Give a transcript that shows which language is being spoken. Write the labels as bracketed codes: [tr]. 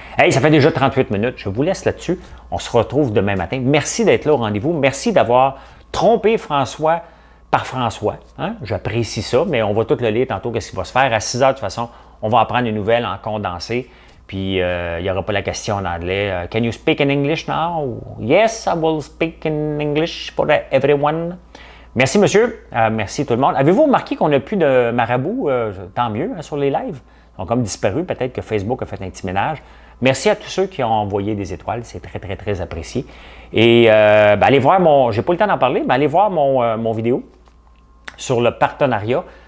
[fr] Hey, ça fait déjà 38 minutes. Je vous laisse là-dessus. On se retrouve demain matin. Merci d'être là au rendez-vous. Merci d'avoir trompé François par François. Hein? J'apprécie ça, mais on va tout le lire tantôt, qu'est-ce qui va se faire. À 6 heures, de toute façon, on va apprendre les nouvelles en condensé. Puis, il n'y aura pas la question en anglais. [en] Can you speak in English now? Yes, I will speak in English for everyone. [fr] Merci, monsieur. Merci, tout le monde. Avez-vous remarqué qu'on n'a plus de marabouts? Tant mieux, hein, sur les lives. Ils ont comme disparu. Peut-être que Facebook a fait un petit ménage. Merci à tous ceux qui ont envoyé des étoiles. C'est très, très, très apprécié. Et allez voir j'ai pas le temps d'en parler, mais allez voir mon vidéo sur le partenariat.